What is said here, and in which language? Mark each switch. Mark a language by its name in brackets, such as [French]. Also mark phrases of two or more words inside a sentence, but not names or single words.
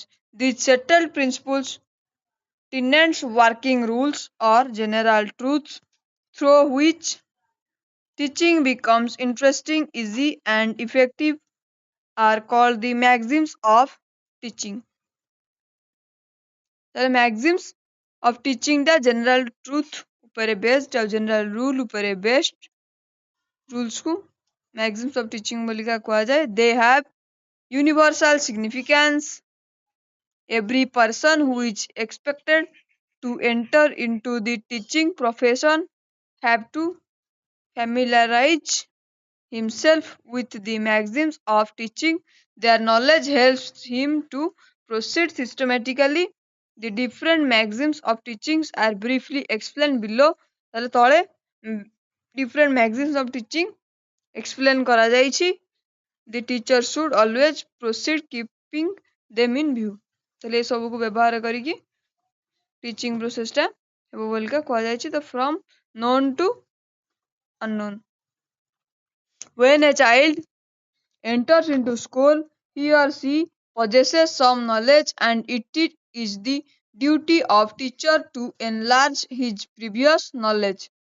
[English] These settled principles, tenets, working rules or general truths through which teaching becomes interesting, easy and effective are called the maxims of teaching. The maxims of teaching the general truth ଉପରେ based ଆଉ general rule ଉପରେ based rules କୁ maxims of teaching [Odia] ବୋଲିକା କୁହାଯାଏ. [English] They have universal significance. Every person who is expected to enter into the teaching profession have to familiarize himself with the maxims of teaching. Their knowledge helps him to proceed systematically. The different maxims of teachings are briefly explained below. [Odia] ତାହେଲେ ତଳେ [English] different maxims of teaching explain କରାଯାଇଛି. The teacher should always proceed keeping them in view. [Odia] ତାହେଲେ ଏ ସବୁକୁ ବ୍ୟବହାର କରିକି [English] teaching process [Odia] ଟା ହେବ ବୋଲିକା କୁହାଯାଇଛି. [English] ତ from known to unknown. When a child enters into school, he or she possesses some knowledge and it is the duty of teacher to enlarge his previous knowledge.